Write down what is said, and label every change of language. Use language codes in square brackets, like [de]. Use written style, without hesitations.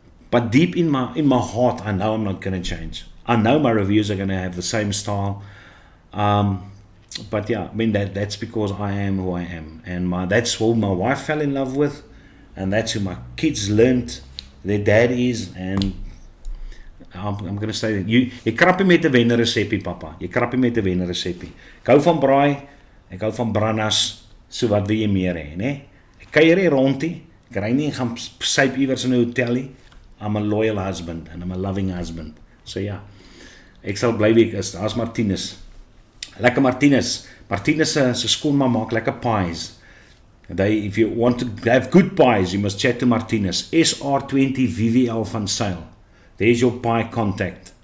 [en] But deep in my heart, I know I'm not going to change. I know my reviews are going to have the same style. But yeah, I mean, that's because I am who I am. And that's who my wife fell in love with. And that's who my kids learned their dad is. And I'm going to say that. [af] Jy krap nie met 'n wenne resepie, papa. Jy krap nie met 'n wenne resepie. Ek hou van braai. Ek hou van brandas. So wat wil jy meer hê, né? Ek kuier hier rondie. Ek ry nie en gaan syp iewers in 'n hotel nie. [en] I'm a loyal husband and I'm a loving husband. [af] So ja. Ek sal bly wie ek is. Daar's Martinus. Lekker Martinus. Martinus se skoonma maak lekker pies. [en] If you want to have good pies, you must chat to Martinus. SR20 VVL van Sail. There's your pie contact.